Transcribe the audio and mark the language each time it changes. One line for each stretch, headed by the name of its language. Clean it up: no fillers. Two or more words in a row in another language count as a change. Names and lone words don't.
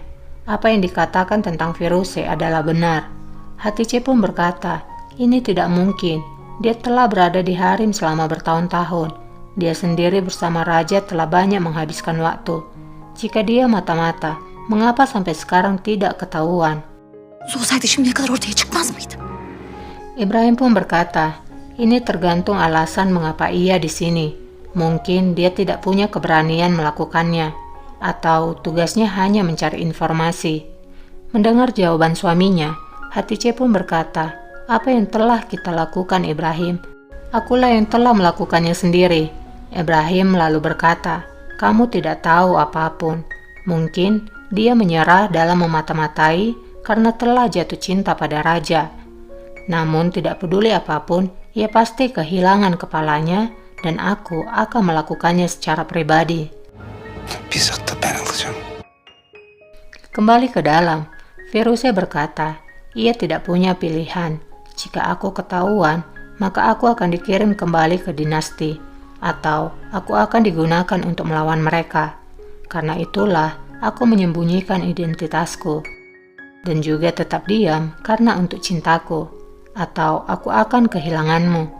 Indonesian: Apa yang dikatakan tentang Firuze adalah benar. Hatice pun berkata, ini tidak mungkin. Dia telah berada di harem selama bertahun-tahun. Dia sendiri bersama raja telah banyak menghabiskan waktu. Jika dia mata-mata, mengapa sampai sekarang tidak ketahuan?
Turkish: Olsaydı şimdiye kadar ortaya çıkmaz mıydı?
Indonesian: Ibrahim pun berkata, ini tergantung alasan mengapa ia di sini. Mungkin dia tidak punya keberanian melakukannya, atau tugasnya hanya mencari informasi. Mendengar jawaban suaminya, Hatice pun berkata, apa yang telah kita lakukan Ibrahim? Akulah yang telah melakukannya sendiri. Ibrahim lalu berkata, kamu tidak tahu apapun. Mungkin dia menyerah dalam memata-matai karena telah jatuh cinta pada raja. Namun tidak peduli apapun, ia pasti kehilangan kepalanya dan aku akan melakukannya secara pribadi.
Turkish: Bizzat da ben alacağım.
Indonesian: Kembali ke dalam, Firuze berkata, ia tidak punya pilihan. Jika aku ketahuan, maka aku akan dikirim kembali ke dinasti, atau aku akan digunakan untuk melawan mereka. Karena itulah aku menyembunyikan identitasku, dan juga tetap diam karena untuk cintaku, atau aku akan kehilanganmu.